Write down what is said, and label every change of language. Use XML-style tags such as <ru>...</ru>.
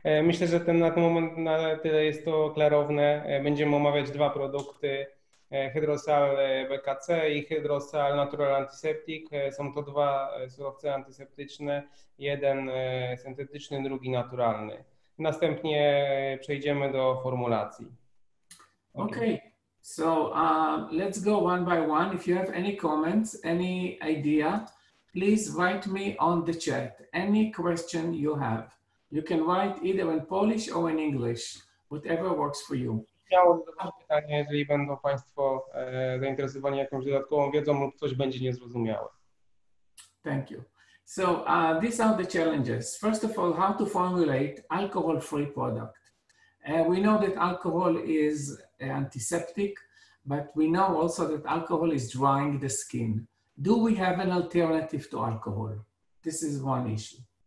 <pl>Myślę, że na ten moment na tyle jest to klarowne. Będziemy omawiać 2 produkty, Hydrosal BKC i Hydrosal Natural Antiseptic. Są to 2 surowce antyseptyczne, jeden syntetyczny, drugi naturalny. Następnie przejdziemy do formulacji.</pl> <en>Okay, so let's go one by one. If you have any comments, any idea, please write me on the chat. Any question you have. You can write either in Polish or in English, whatever works for you.</en> <pl>Chciałbym zadać pytanie, jeżeli będą Państwo zainteresowani jakąś dodatkową wiedzą lub coś będzie niezrozumiałe.</pl> <en>Thank you. So these are the challenges. First of all, how to formulate alcohol-free product. We know that alcohol is antiseptic, but we know also that alcohol is drying the skin. Do we have an alternative to alcohol? This is one issue.</en>